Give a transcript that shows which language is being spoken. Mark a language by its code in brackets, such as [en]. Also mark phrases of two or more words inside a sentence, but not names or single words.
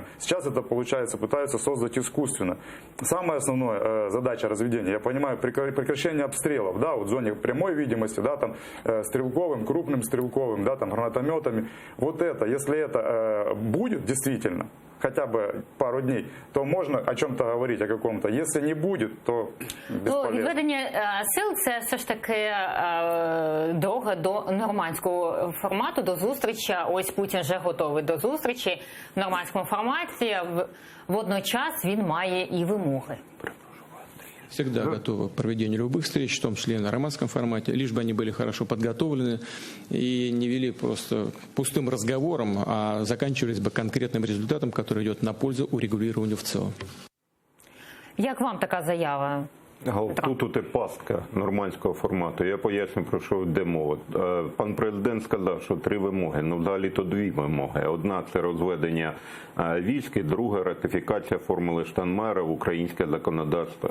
[ru] Сейчас это получается, пытаются создать искусственно. Самая основная задача разведения, я понимаю, прекращение обстрелов, да, вот в зоне прямой видимости, да, там стрелковым, крупным стрелковым, да, там гранатометами. Вот это, если это будет действительно, хотя бы пару дней, то можно о чем-то говорить, о каком-то. Если не будет, то бесполезно. [uk] Ну, відведення сил – це все ж таки дорога до нормандського формату, до зустрічі. Ось Путін вже готовий до зустрічі в нормандському форматі. Водночас він має і вимоги. [ru] Всегда готовы к проведению любых встреч, в том числе и на нормандском формате, лишь бы они были хорошо подготовлены и не вели просто пустым разговором, а заканчивались бы конкретным результатом, который идет на пользу урегулированию в целом. [uk] Як вам така заява? Тут і пастка нормандського формату. Я поясню, про що йде мова. Пан президент сказав, що 3 вимоги. Ну, взагалі-то 2 вимоги. Одна – це розведення військ, і друга – ратифікація формули Штайнмайєра в українське законодавство.